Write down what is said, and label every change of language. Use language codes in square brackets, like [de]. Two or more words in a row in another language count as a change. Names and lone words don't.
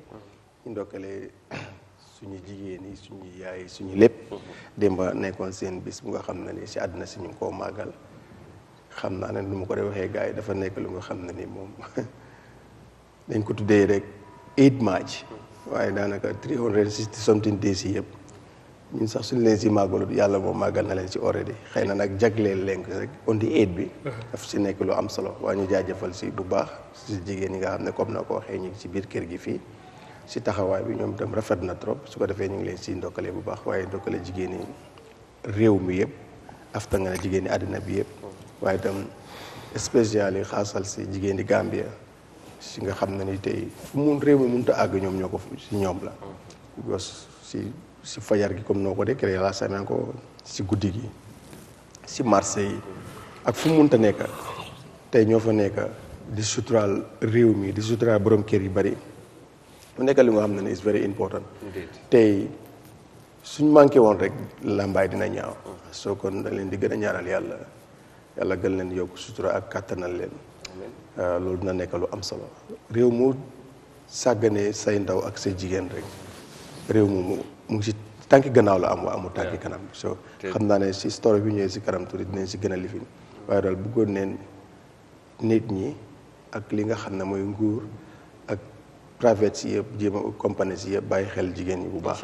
[wo] ñu ndokkale suñu jigéen yi suñu yaay yi suñu lépp. démba nekkoon seen bis bu nga xam ne ni si àdduna si ñu ngi koo màggal. xam naa ne nu ma ko dee waxee gars yi dafa nekk lu nga xam ne ni moom dañ ko tuddee rek 8 March. waaye daanaka 360 [en] something days [wo] yi yëpp. ñun sax suñu leen si màggalut yàlla moom màggal na leen si already xëy na nag jagleel leen ko rek [en] on the 8 [wo] bi daf si nekk lu am solo waaye ñu jaajëfal si bu baax si jigéen ñi nga xam ne comme na ko waxee ñu ngi si biir kër gi fii si taxawaay bi ñoom itam rafet na trop su ko defee ñu ngi leen si ndokkale bu baax waaye ndokkale jigéen ñi réew mi yëpp afta nga ne jigéen ñi àddina bi yëpp waaye itam spécial yi xaasal si jigéen ñi Gambia si nga xam ne ni tey fu mun réew mi mënut a àgg ñoom ñoo ko si ñoom la because si fajar gi comme noo ko déclaré [fr] la semaine [wo] ko si guddi gi si marché yi ak fu mu mënta nekk tey ñoo fa nekk di suturaal réew mi di suturaal borom kër yi bari mu nekk li nga xam ne ne [en] is very important [wo] tey suñ manqué woon rek làmbaay dina ñaaw soo kon da leen di gën a ñaanal yàlla gën leen yokk sutura ak kàttanal leen loolu dina nekk lu am solo réew mu sàgganee say ndaw ak say jigéen rek réew mu ngi si tànki gannaaw la am waa amul tànki kanam so xam naa ne si story bi ñëwee si kanam tuuti dinañ si gën a lifin waaye daal bëggoon neen nit ñi ak li nga xam ne mooy nguur ak private si yëpp jéem a compagnie si yëpp bàyyi xel jigéen ñi bu baax.